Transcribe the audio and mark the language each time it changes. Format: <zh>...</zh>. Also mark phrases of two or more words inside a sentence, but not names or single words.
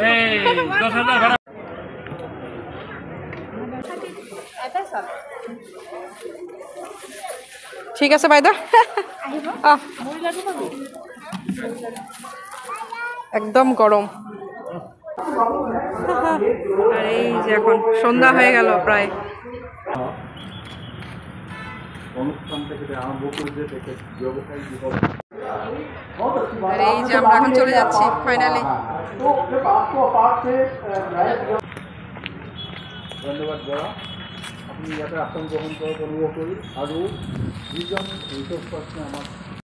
<bn>ঠিক আছে বাইদেউ, একদম গরম। আর এই যে এখন সন্ধ্যা হয়ে গেল প্রায়। আর এই যে আমরা এখন চলে যাচ্ছি ফাইনালি।</bn> <as>ধন্যবাদ দাদা, আপুনি ইয়াতে আসন গ্ৰহণ কৰাত অনুভৱ কৰি আৰু যিজন</as> <en>research person</en> <as>আমাক</as>